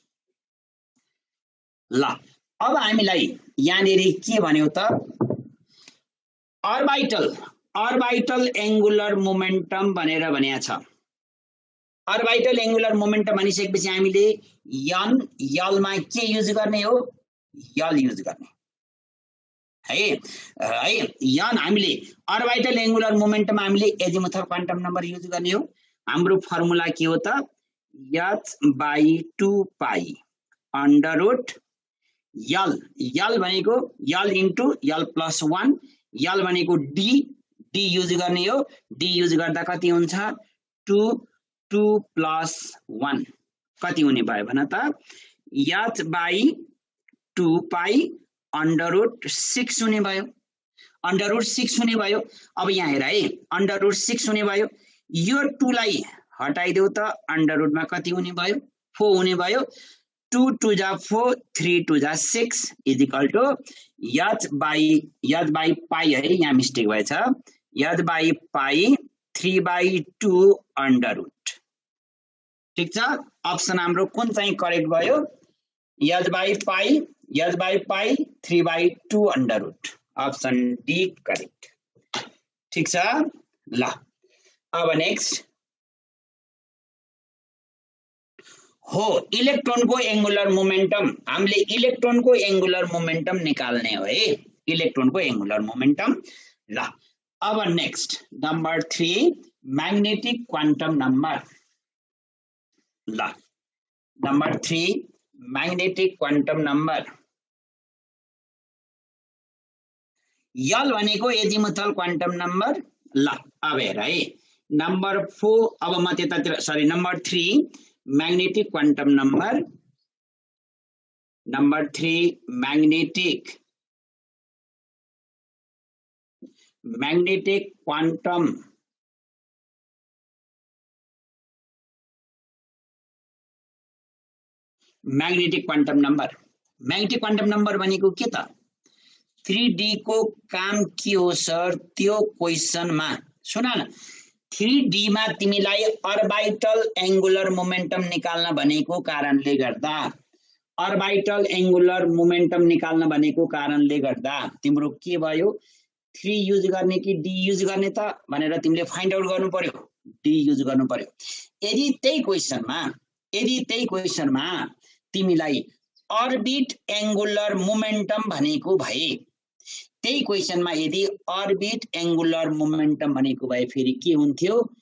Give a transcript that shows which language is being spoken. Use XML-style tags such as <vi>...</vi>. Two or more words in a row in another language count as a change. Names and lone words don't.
<ne>ल अब हामीलाई यहाँनिर के भन्यो त</ne> <en>orbital angular momentum</en> <ne>भनेर भनिया छ</ne> <en>orbital angular momentum</en> <ne>भनिसकेपछि हामीले यल मा के युज गर्ने हो यल युज गर्ने है यन हामीले</ne> <en>orbital angular momentum</en> <ne>हामीले</ne> <en>azimuthal quantum number</en> <ne>युज गर्ने हो हाम्रो फर्मुला के हो त</ne> <en>h by 2 pi under root</en> <ne>L भनेको</ne> <en>L into L plus 1 L</en> <ne>भनेको D युज गर्ने हो D युज गर्दा कति हुन्छ</ne> <en>2 plus 1</en> <ne>कति हुने भयो भन त</ne> <en>h by 2 pi under root 6</en> <ne>हुने भयो</ne> <en>under root 6</en> <ne>हुने भयो अब यहाँ हेर है</ne> <en>under root 6</en> <ne>हुने भयो यो 2 लाई हटाइदेऊ त</ne> <en>under root</en> <ne>में कति हुने भयो 4 हुने भयो 2 2 जा 4 3 2 जा 6</ne> <en>is equal to h by pi</en> <ne>है यहाँ मिस्टेक भएछ</ne> <en>h by pi 3 by 2 under root</en> <ne>ठीक छ अप्सन हाम्रो कुन चाहिँ करेक्ट भयो</ne> <en>h by pi 3 by 2 under root option D correct</en> <ne>ठीक छ ल अब नेक्स्ट हो इलेक्ट्रोनको</ne> <en>angular momentum</en> <ne>हामीले इलेक्ट्रोनको</ne> <en>angular momentum</en> <ne>निकाल्ने हो है इलेक्ट्रोनको</ne> <en>angular momentum</en> <ne>ल अब</ne> <en>next number 3 magnetic quantum number</en> <ne>ल</ne> <en>number 3 magnetic quantum number</en> <ne>यल भनेको</ne> <en>azimuthal quantum number</en> <ne>ल अब हेर है नंबर 4 अब म त्यतातिर सरी</ne> <en>number 3 magnetic quantum number number 3 magnetic quantum magnetic quantum number</en> <ne>भनेको के त 3D को काम के हो सर त्यो क्वेशनमा सुन न 3D मा तिमीलाई</ne> <en>orbital angular momentum</en> <ne>निकाल्न भनेको कारणले गर्दा</ne> <en>orbital angular momentum</en> <ne>निकाल्न भनेको कारणले गर्दा तिम्रो के भयो 3 युज गर्ने कि D युज गर्ने त भनेर तिमीले</ne> <en>find out</en> <ne>गर्नु पर्यो D युज गर्नु पर्यो यदि त्यही क्वेशनमा तिमीलाई</ne> <en>orbit angular momentum</en> <ne>भनेको भए त्यही क्वेशनमा यदि</ne> <en>orbit angular momentum</en> <ne>भनेको भए फेरि के हुन्थ्यो</ne>